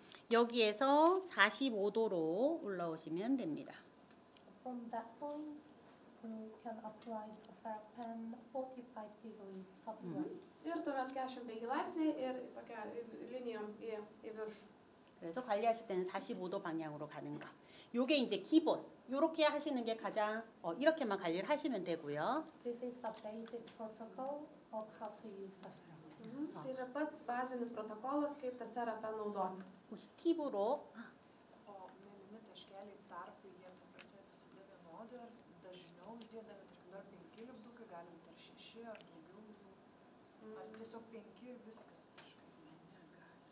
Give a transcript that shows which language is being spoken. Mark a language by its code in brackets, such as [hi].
[ko] 여기에서 45도로 올라오시면 됩니다. [en] From that point, you can apply the serpent 45 degrees upwards. [lt] Ir tuomet 45 laipsniai ir tokia linijom į viršų. [ko] 그래서 관리하실 때는 45도 방향으로 가는 거. 요게 이제 기본. 요렇게 하시는 게 가장 이렇게만 관리를 하시면 되고요. [en] This is the basic protocol of how to use the serpent. [lt] Tai yra pats bazinis protokolas, kaip tą serapę naudoti. [ko] 혹시 팁으로 [lt] mėlyni taškeliai tarpai, jie paprastai visada vienodi, ar dažniau uždėdami, tarkim, dar 5 lipdukai, gali būti ar 6 ar daugiau, ar tiesiog 5 ir viskas taškai.